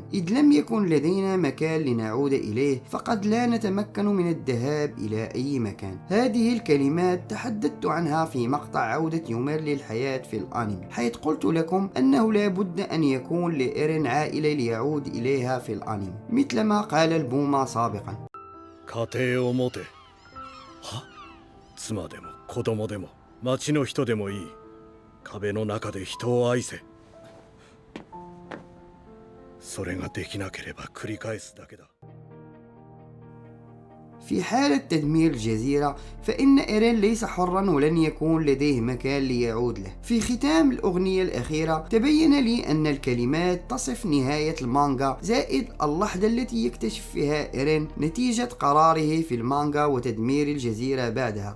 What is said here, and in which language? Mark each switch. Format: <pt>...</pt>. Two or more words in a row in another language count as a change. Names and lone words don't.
<ar>إذ لم يكن لدينا مكان لنعود إليه فقد لا نتمكن من الذهاب إلى أي مكان. هذه الكلمات تحدثت عنها في مقطع عودة يومير للحياة في الأنمي، حيث قلت لكم أنه لا بد أن يكون لإيرين عائلة ليعود إليها في الأنمي، مثلما قال البومة سابقا.</ar> <ja>家庭を持て。は？妻でも子供でも町の人でもいい。壁の中で人を愛せ。それができなければ繰り返すだけだ。</ja> <ar>في حالة تدمير الجزيرة فإن إيرين ليس حرا ولن يكون لديه مكان ليعود له. في ختام الأغنية الأخيرة تبين لي أن الكلمات تصف نهاية المانجا زائد اللحظة التي يكتشف فيها إيرين نتيجة قراره في المانجا وتدمير الجزيرة بعدها.</ar>